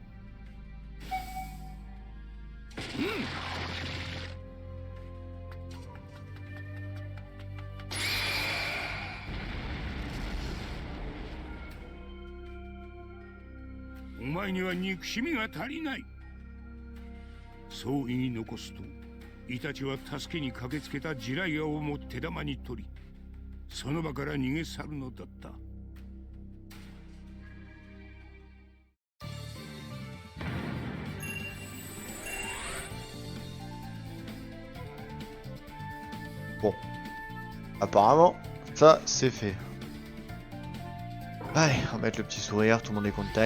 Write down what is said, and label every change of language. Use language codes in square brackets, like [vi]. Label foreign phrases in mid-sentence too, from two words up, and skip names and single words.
[ja] お前には憎しみが足りない。そう言い残すと、イタチは助けに駆けつけたジライアをも手玉に取り、その場から逃げ去るのだった。 [fr] Bon. Apparemment, ça c'est fait. Allez, on va mettre le petit sourire, tout le monde est content.